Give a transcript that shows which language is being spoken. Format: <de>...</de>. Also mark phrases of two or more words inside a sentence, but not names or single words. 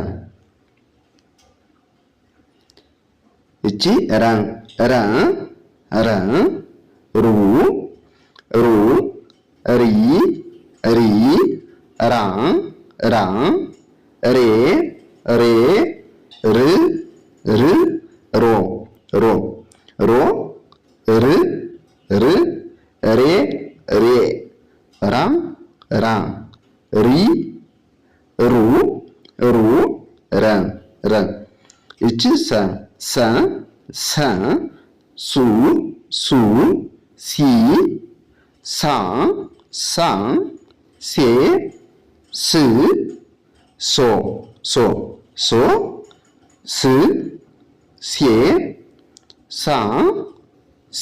<am>እቺ ረ ረ ረ ሩ ሩ ሪ ሪ ራ ራ ሬ ሬ ር ር ሮ ሮ ሮ ር ር ሬ ሬ ራ ራ ሪ ሩ ሩ ረ ረ እቺ ሰ ሰ ሰ ሱ ሱ ሲ ሳ ሳ ሴ ስ ሶ ሶ ሶ ስ ሴ ሳ ሲ</am>